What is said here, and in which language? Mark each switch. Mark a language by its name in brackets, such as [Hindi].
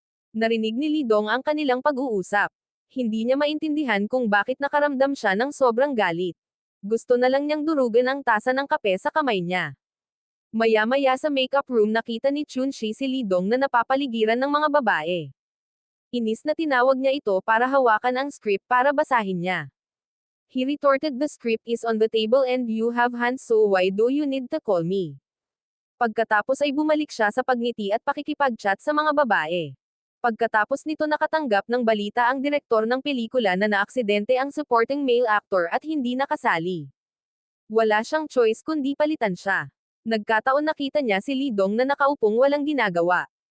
[Filipino] Narinig ni Lidong ang kanilang pag-uusap. Hindi niya maintindihan kung bakit nakaramdam siya ng sobrang galit. Gusto na lang niyang durugan ang tasa ng kape sa kamay niya. Maya-maya sa makeup room, nakita ni Chunshi si Lidong na napapaligiran ng mga babae. Inis na tinawag niya ito para hawakan ang script para basahin niya. [English] He retorted, "The script is on the table and you have hands, so why do you need to call me?" [Filipino] Pagkatapos ay bumalik siya sa pagngiti at pakikipag-chat sa mga babae. Pagkatapos nito, nakatanggap ng balita ang direktor ng pelikula na naaksidente ang supporting male actor at hindi nakasali. Wala siyang choice kundi palitan siya. Nagkataon nakita niya si Lidong na nakaupong walang ginagawa.